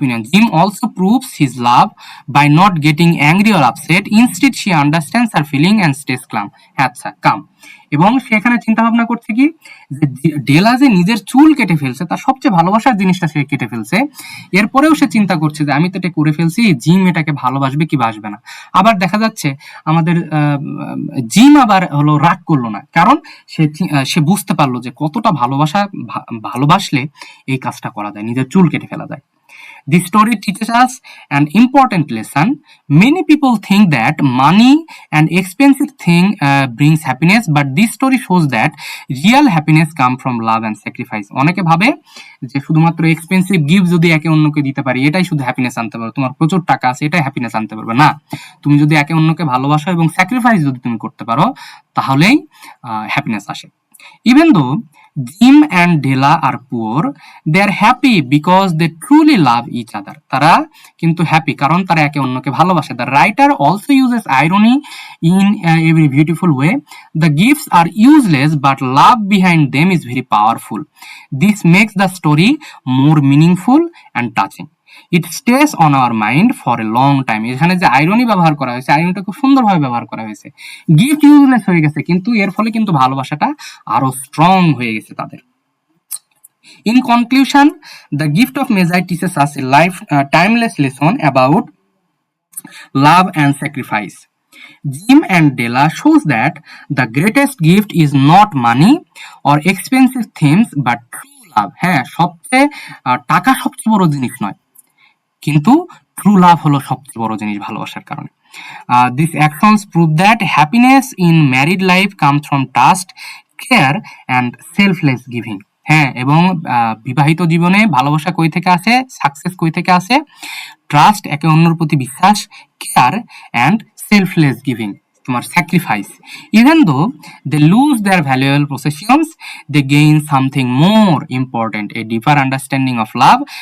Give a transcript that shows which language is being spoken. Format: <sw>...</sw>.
<en>Jim also proves his love by not getting angry or upset. Instead, she understands her feeling and stays calm.</en> <bn>এবং সেখানে চিন্তা ভাবনা করছে কি, যে ডেলা যে নিজের চুল কেটে ফেলছে, তার সবচেয়ে ভালোবাসার জিনিসটা সে কেটে ফেলছে, এরপরেও সে চিন্তা করছে যে আমি তো এটা করে ফেলছি, জিম এটাকে ভালোবাসবে কি বাসবে না। আবার দেখা যাচ্ছে আমাদের জিম আবার হলো রাগ করলো না, কারণ সে বুঝতে পারলো যে কতটা ভালোবাসলে এই কাজটা করা যায়, নিজের চুল কেটে ফেলা যায়।</bn> <en>This story teaches us an important lesson. Many people think that money and expensive thing brings happiness, but this story shows that real happiness comes from love and sacrifice.</en> <bn>অনেকে ভাবে যে শুধুমাত্র এক্সপেন্সিভ গিফট যদি একে অন্যকে দিতে পারি, এটাই শুধু হ্যাপিনেস আনতে পারবে, তোমার প্রচুর টাকা আছে এটাই হ্যাপিনেস আনতে পারবে না। তুমি যদি একে অন্যকে ভালোবাসো এবং স্যাক্রিফাইস যদি তুমি করতে পারো, তাহলেই হ্যাপিনেস আসে।</bn> <en>Even though Jim and Della are poor, they are happy because they truly love each other.</en> <bn>তারা কিন্তু হ্যাপি কারণ তারা একে অন্যকে ভালোবাসে।</bn> <en>The writer also uses irony in every beautiful way. The gifts are useless, but love behind them is very powerful. This makes the story more meaningful and touching. It stays on our mind for a long time.</en> <bn>এখানে যে irony ব্যবহার করা হয়েছে, আইরনিটা খুব সুন্দরভাবে ব্যবহার করা হয়েছে। গিফট ইউজলেস হয়ে গেছে, কিন্তু এর ফলে কিন্তু ভালোবাসাটা আরো স্ট্রং হয়ে গেছে তাদের।</bn> <en>In conclusion, the gift of Magi teaches us a timeless lesson about love and sacrifice. Jim and Della shows that the greatest gift is not money or expensive things, but true love.</en> <bn>হ্যাঁ, টাকা সবচেয়ে বড় জিনিস নয়, কিন্তু true love হলো সবচেয়ে বড় জিনিস ভালোবাসার কারণে।</bn> <en>These actions prove that happiness in married life comes from trust, care and selfless giving.</en> <bn>হ্যাঁ, এবং বিবাহিত জীবনে ভালোবাসা কই থেকে আসে, সাকসেস কই থেকে আসে? ট্রাস্ট, একে অন্যের প্রতি বিশ্বাস,</bn> <en>care and selfless giving,</en> <bn>তোমার sacrifice.</bn> <en>Even though they lose their valuable possessions, they gain something more important, a deeper understanding of love.</en>